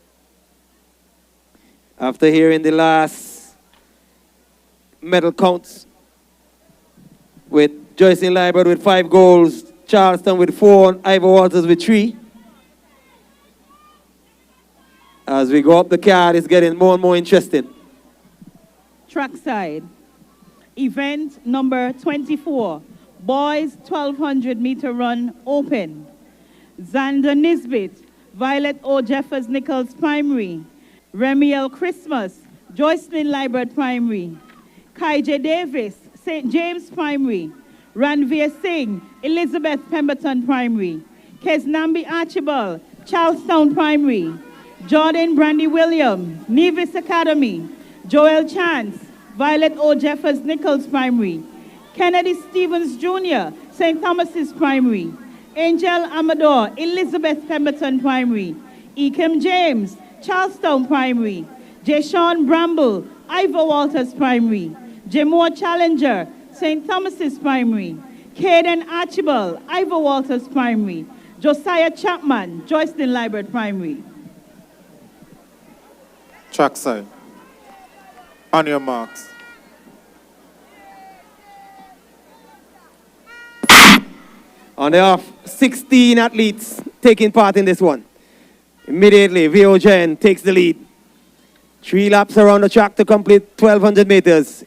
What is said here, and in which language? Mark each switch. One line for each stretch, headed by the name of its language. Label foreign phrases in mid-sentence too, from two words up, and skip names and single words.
English: After hearing the last medal counts with Joycelyn Liebert with 5 goals, Charlestown with 4, Ivor Walters with 3. As we go up the card, it's getting more and more interesting. Trackside. Event number 24. Boys 1,200 meter run open. Xander Nisbet, Violet O. Jeffers Nichols Primary. Remy L. Christmas, Joycelyn Liebert Primary. Kai J. Davis, St. James Primary. Ranveer Singh, Elizabeth Pemberton Primary. Kesnambi Archibald, Charlestown Primary. Jordan Brandy William, Nevis Academy. Joel Chance, Violet O. Jeffers Nichols Primary. Kennedy Stevens Jr., St. Thomas's Primary. Angel Amador, Elizabeth Pemberton Primary. Ekem James, Charlestown Primary. Jashawn Bramble, Ivor Walters Primary. Jemore Challenger, St. Thomas's Primary. Caden Archibald, Ivor Walters Primary. Josiah Chapman, Joycelyn Liebert Primary. Trackside. On your marks. On the off, 16 athletes taking part in this one. Immediately, VOJN takes the lead. 3 laps around the track to complete 1,200 meters.